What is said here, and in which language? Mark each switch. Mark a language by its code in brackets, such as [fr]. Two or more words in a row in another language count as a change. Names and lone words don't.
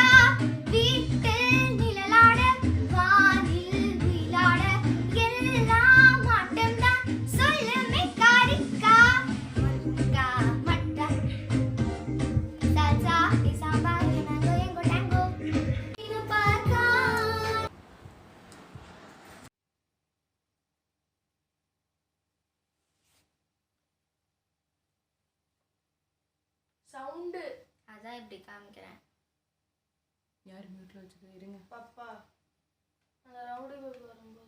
[ta] வீட்டில் நிழலாட வானில் உயிலாட எல்லாம் ஆட்டம்தான் சொல்லு மெக்காரிக்கா. மொர்ராக்கா மட்டக்கா [es] salsa y samba y mango y tango vino para acá. [ta] சவுண்டு அதான் இப்படி காமிக்கிறேன். யார் மியூட்டில் வச்சுக்க? இருங்க. பாப்பா அந்த ரவுடி பேபி வரும்போது